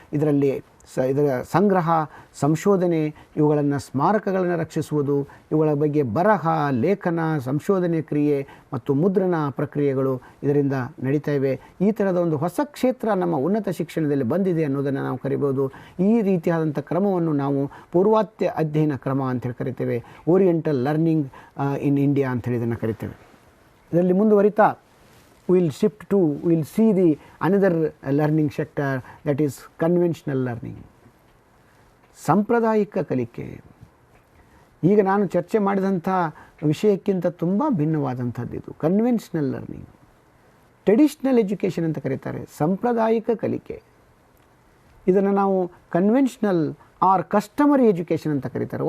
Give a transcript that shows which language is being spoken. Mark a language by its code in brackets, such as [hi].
[kn] ಇದರಲ್ಲಿ ಇದರ ಸಂಗ್ರಹ, ಸಂಶೋಧನೆ, ಇವುಗಳನ್ನು ಸ್ಮಾರಕಗಳನ್ನು ರಕ್ಷಿಸುವುದು, ಇವುಗಳ ಬಗ್ಗೆ ಬರಹ, ಲೇಖನ, ಸಂಶೋಧನೆ ಕ್ರಿಯೆ ಮತ್ತು ಮುದ್ರಣ ಪ್ರಕ್ರಿಯೆಗಳು ಇದರಿಂದ ನಡೀತಾ ಇವೆ. ಈ ಥರದ ಒಂದು ಹೊಸ ಕ್ಷೇತ್ರ ನಮ್ಮ ಉನ್ನತ ಶಿಕ್ಷಣದಲ್ಲಿ ಬಂದಿದೆ ಅನ್ನೋದನ್ನು ನಾವು ಕರಿಬೋದು. ಈ ರೀತಿಯಾದಂಥ ಕ್ರಮವನ್ನು ನಾವು ಪೂರ್ವಾತ್ಯ ಅಧ್ಯಯನ ಕ್ರಮ ಅಂತೇಳಿ ಕರಿತೇವೆ. ಓರಿಯೆಂಟಲ್ ಲರ್ನಿಂಗ್ ಇನ್ ಇಂಡಿಯಾ ಅಂಥೇಳಿ ಇದನ್ನು ಕರಿತೇವೆ. ಇದರಲ್ಲಿ ಮುಂದುವರಿತಾ [en] we'll see the another learning sector, that is conventional learning. [kn] ಸಾಂಪ್ರದಾಯಿಕ ಕಲಿಕೆ ಈಗ ನಾನು ಚರ್ಚೆ ಮಾಡಿದಂಥ ವಿಷಯಕ್ಕಿಂತ ತುಂಬ ಭಿನ್ನವಾದಂಥದ್ದು ಇದು. ಕನ್ವೆನ್ಷನಲ್ ಲರ್ನಿಂಗ್, ಟ್ರೆಡಿಷ್ನಲ್ ಎಜುಕೇಷನ್ ಅಂತ ಕರೀತಾರೆ. ಸಾಂಪ್ರದಾಯಿಕ ಕಲಿಕೆ ಇದನ್ನು ನಾವು [en] conventional or customary education [kn] ಅಂತ ಕರೀತಾರೆ.